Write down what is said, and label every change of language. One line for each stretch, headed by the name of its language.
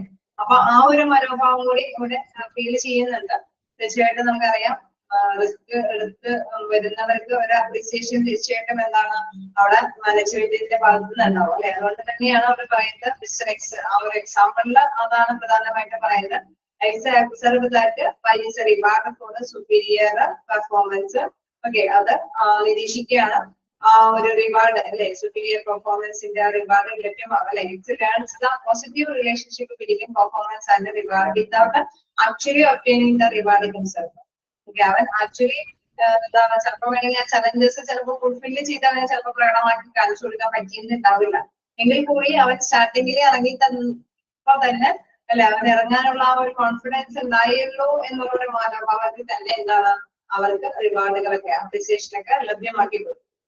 Malayalam: അല്ലെ, അപ്പൊ ആ ഒരു മനോഭാവം കൂടി ഇവിടെ ഫീൽ ചെയ്യുന്നുണ്ട്. തീർച്ചയായിട്ടും നമുക്കറിയാം റിസ്ക് എടുത്ത് വരുന്നവർക്ക് ഒരു അപ്രിസിയേഷൻ തീർച്ചയായിട്ടും എന്താണ് അവിടെ മാനേജ്മെന്റിന്റെ ഭാഗത്ത് നിന്നുണ്ടാവും. അല്ലെ, അതുകൊണ്ട് തന്നെയാണ് അവർ പറയുന്നത് മിസ്റ്റർ എക്സ് ആ ഒരു എക്സാമ്പിളില് അതാണ് പ്രധാനമായിട്ട് പറയുന്നത്.
English: X observe that by is a reward for the superior performance.
Malayalam: Okay, അത് നിരീക്ഷിക്കുകയാണ് ആ ഒരു റിവാർഡ് അല്ലെ,
English: superior performance
Malayalam: ന്റെ റിവാർഡ് ലഭ്യമാകും. അല്ലെ,
English: X learns the positive relationship between performance and reward without actually obtaining the reward himself.
Malayalam: Okay, അവൻ actually എന്താണ് ചിലപ്പോൾ വേണമെങ്കിൽ ആ ചലഞ്ചസ് ചിലപ്പോൾ ഫുൾഫില്ല് ചെയ്ത് അവനെ ചിലപ്പോൾ പ്രകടമാക്കി കാണിച്ചു കൊടുക്കാൻ പറ്റിയിട്ടുണ്ടാവില്ല. എങ്കിൽ കൂടി അവൻ സ്റ്റാർട്ടിങ്ങിൽ ഇറങ്ങി തന്നപ്പോ തന്നെ അല്ലെ അവൻ ഇറങ്ങാനുള്ള ആ ഒരു കോൺഫിഡൻസ് ഉണ്ടായല്ലോ എന്നുള്ള മനോഭാവത്തിൽ തന്നെ എന്താണ് അവർക്ക് റിവാർഡുകളൊക്കെ അപ്രിസിയേഷനൊക്കെ ലഭ്യമാക്കി കൊടുക്കും.